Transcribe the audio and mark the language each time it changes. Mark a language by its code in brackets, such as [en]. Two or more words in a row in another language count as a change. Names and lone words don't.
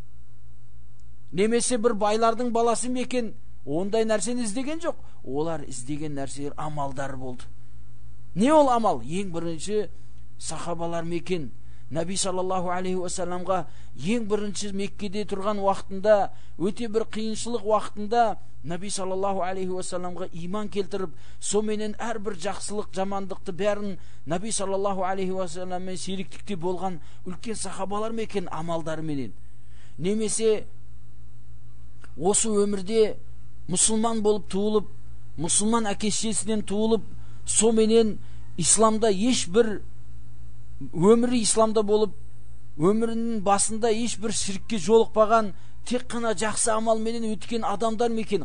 [kk] Немесе бір байлардың баласы мекен, ондай нәрсені іздеген жоқ. Олар іздеген нәрселер амалдар болды. Не ол амал? Ең бірінші сахабалар мекен. [ar] النبي صلى الله عليه وسلم [kk] ең бірінші Меккеде тұрған уақытында, өте бір қиыншылық уақытында [ar] النبي صلى الله عليه وسلم [kk] иман келтіріп, соменен әрбір жақсылық, жамандықты бәрін [ar] النبي صلى الله عليه وسلم [kk] серіктікте болған үлкен сахабалар мекен амалдары менен. Немесе осы өмірде мұсылман болып туылып, мұсылман әке-шешесінен туылып, соменен исламда ешбір өмірі исламда болып, өмірінің басында ешбір ширкке жолықпаған, тек қана жақсы амал менен өткен адамдар мекен.